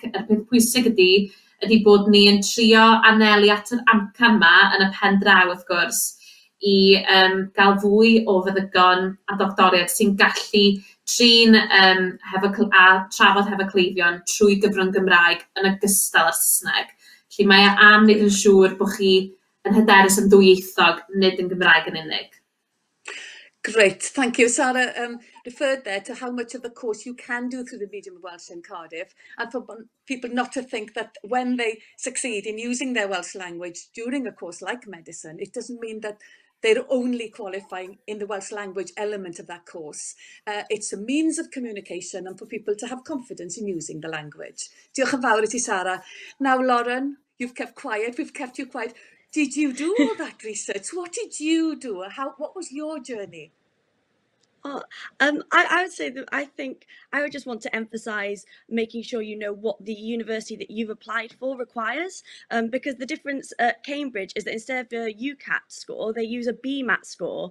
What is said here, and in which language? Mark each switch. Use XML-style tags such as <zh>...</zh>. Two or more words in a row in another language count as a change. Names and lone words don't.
<cy>Yr peth pwysig ydy bod ni yn trio anelu at yr amcan yma yn y pen draw, wrth gwrs, i gael fwy o feddygon a doctoriaid sy'n gallu trin trafod hefo cleifion trwy gyfrwng Gymraeg yn ogystal â'r Saesneg. Felly mae am wneud yn siŵr bod chi yn hyderus yn dwyieithog, nid yn Gymraeg yn unig.</cy> <en>Great, thank you. Sarah referred there to how much of the course you can do through the medium of Welsh in Cardiff, and for people not to think that when they succeed in using their Welsh language during a course like medicine, it doesn't mean that they're only qualifying in the Welsh language element of that course. It's a means of communication and for people to have confidence in using the language.</en> <cy>Diolch yn fawr i ti, Sarah.</cy> <en>Now, Lauren, you've kept quiet, we've kept you quiet. Did you do all that research? What did you do? What was your journey? Oh, I would say that I think I would just want to emphasize making sure you know what the university that you've applied for requires, because the difference at Cambridge is that instead of a UCAT score, they use a BMAT score.</en>